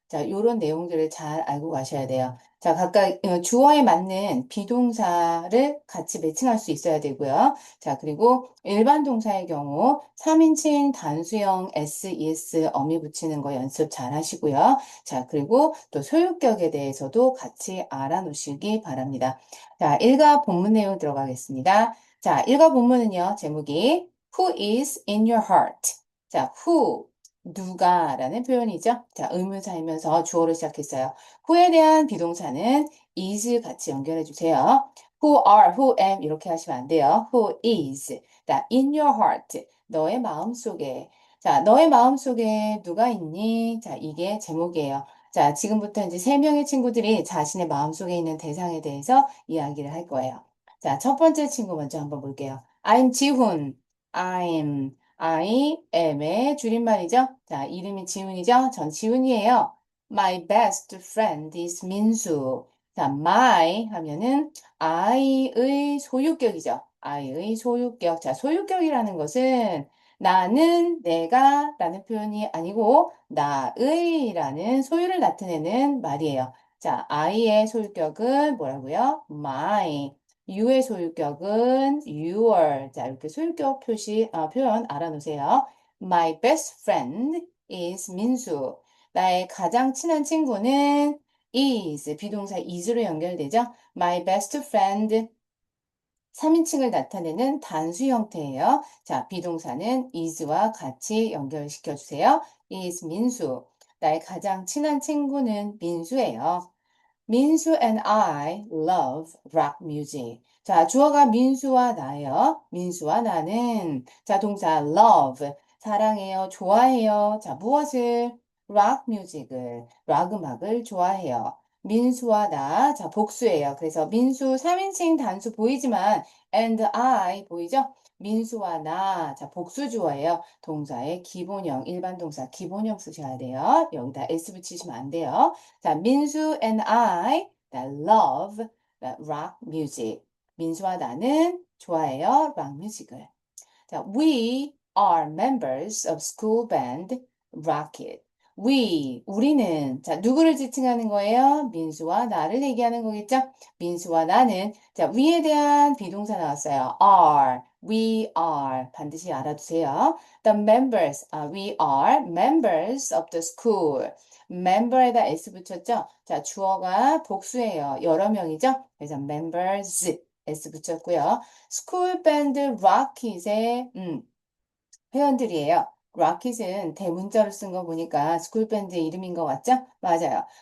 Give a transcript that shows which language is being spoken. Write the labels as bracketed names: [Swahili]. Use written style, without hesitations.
[Korean] 자, 요런 내용들을 잘 알고 가셔야 돼요. 자, 각각 주어에 맞는 비동사를 같이 매칭할 수 있어야 되고요. 자, 그리고 일반 동사의 경우 3인칭 단수형 S, ES 어미 붙이는 거 연습 잘 하시고요. 자, 그리고 또 소유격에 대해서도 같이 알아놓으시기 바랍니다. 자, 일과 본문 내용 들어가겠습니다. 자, 일과 본문은요, 제목이 [English] Who is in your heart? [Korean] 자, who, 누가라는 표현이죠. 자, 의문사이면서 주어로 시작했어요. who에 대한 비동사는 is 같이 연결해 주세요. [English] who are, who am [Korean] 이렇게 하시면 안 돼요. [English] who is. 자, in your heart. [Korean] 너의 마음속에. 자, 너의 마음속에 누가 있니? 자, 이게 제목이에요. 자, 지금부터 이제 세 명의 친구들이 자신의 마음속에 있는 대상에 대해서 이야기를 할 거예요. 자, 첫 번째 친구 먼저 한번 볼게요. I'm 지훈. I am의 줄임말이죠. 자, 이름이 지훈이죠. 전 지훈이에요. [English] My best friend is 민수. [Korean] 자, my 하면은 I의 소유격이죠. I의 소유격. 자, 소유격이라는 것은 나는, 내가 라는 표현이 아니고 나의 라는 소유를 나타내는 말이에요. 자, I의 소유격은 뭐라고요? My. You의 소유격은 your. 자, 이렇게 소유격 표현 알아놓으세요. [English] My best friend is 민수. [Korean] 나의 가장 친한 친구는 is. 비동사 is로 연결되죠? My best friend 3인칭을 나타내는 단수 형태예요. 자, 비동사는 is와 같이 연결시켜 주세요. [English] is 민수. [Korean] 나의 가장 친한 친구는 민수예요. [English] 민수 and I love rock music. [Korean] 자, 주어가 민수와 나예요. 민수와 나는 자, 동사 love 사랑해요, 좋아해요. 자, 무엇을? [English] rock music을, [Korean] 락 음악을 좋아해요. 민수와 나, 자, 복수예요. 그래서 민수 3인칭 단수 보이지만 and I 보이죠? 민수와 나, 자, 복수 주어예요. 동사의 기본형, 일반 동사 기본형 쓰셔야 돼요. 여기다 s 붙이시면 안 돼요. [English] 자, 민수 and I that love that rock music. [Korean] 민수와 나는 좋아해요, 락 뮤직을. [English] 자, we are members of school band Rocket. [Korean] 우리는, 자, 누구를 지칭하는 거예요? 민수와 나를 얘기하는 거겠죠? 민수와 나는, 자, we에 대한 비동사 나왔어요. we are. 반드시 알아두세요. [English] The members, we are members of the school. [Korean] member에다 s 붙였죠? 자, 주어가 복수예요. 여러 명이죠? 그래서 members, s 붙였고요. 스쿨 밴드 락킷의 회원들이에요. 락킷은 대문자로 쓴 거 보니까 스쿨 밴드의 이름인 것 같죠? 맞아요.